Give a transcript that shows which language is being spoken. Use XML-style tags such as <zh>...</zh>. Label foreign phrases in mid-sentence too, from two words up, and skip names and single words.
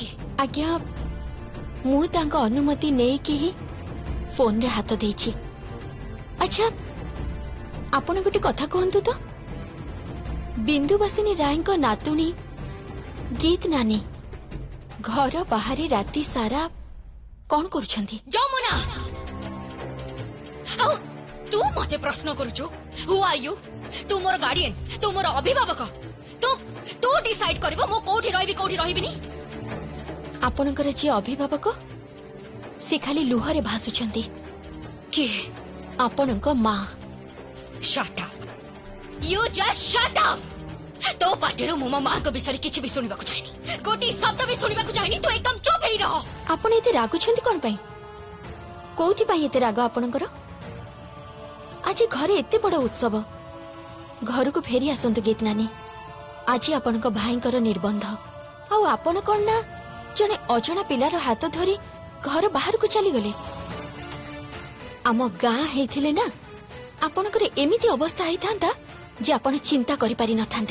<or>ଆଜ୍ଞା ମୁ ତାଙ୍କୁ ଅନୁମତି ନାଇ କି ହି ଫୋନ ରେ ହାତ ଦେଇଛି ଅଚ୍ଛା ଆପଣ ଗୋଟେ କଥା କହନ୍ତୁ ତ ବିନ୍ଦୁବାସିନୀ ରାୟ ଙ୍କ ନାତୁଣୀ ଗୀତ ନାନୀ ଘର ବାହାରେ ରାତି ସାରା କଣ କରୁଛନ୍ତି ଯମୁନା ଆଉ ତୁ ମତେ ପ୍ରଶ୍ନ କରୁଛୁ</or> <en>who are you</en> <or>ତୁ ମୋର ଗାର୍ଡିଆନ ତୁ ମୋର ଅଭିଭାବକ ତୁ ତୁ ଡିସାଇଡ କରିବୁ ମୋ କେଉଁଠି ରହିବିନି ଆପଣଙ୍କର ଯେ ଅଭିଭାବକ ସେ ଖାଲି ଲୁହରେ ଭାସୁଛନ୍ତି के ଆପଣଙ୍କ ମା</or> <en>shut up you just shut up</en> <or>ତୋ ପାଟିରୁ ମୋ ମା ଙ୍କ ବିଷୟ କିଛି ବି ଶୁଣିବାକୁ ଚାହେଁନି ଗୋଟିଏ ଶବ୍ଦ ବି ଶୁଣିବାକୁ ଚାହେଁନି ତୁ ଏକଦମ ଚୁପ ହୋଇ ରହ ଆପଣ ଏତେ ରାଗୁଛନ୍ତି କାହିଁ ପାଇଁ କେଉଁଥି ପାଇଁ ଏତେ ରାଗ ଆପଣଙ୍କର ଆଜି ଘରେ ଏତେ ବଡ଼ ଉତ୍ସବ ଘର କୁ ଫେରି ଆସନ୍ତୁ ଗୀତ ନାନୀ ଆଜି ଆପଣଙ୍କ ଭାଇଙ୍କର ନିର୍ବନ୍ଧ ଆଉ ଆପଣ କେଉଁ ନା ଜଣେ ଅଜଣା ପିଲାର ହାତ ଧରି ଘର ବାହାର କୁ ଚାଲି ଗଲେ ଆମ ଗାଁ ହୋଇଥିଲେ ନା ଆପଣଙ୍କର ଏମିତି ଅବସ୍ଥା ହୋଇଥାନ୍ତା ଯେ ଆପଣ ଚିନ୍ତା କରି ପାରି ନଥାନ୍ତେ</or>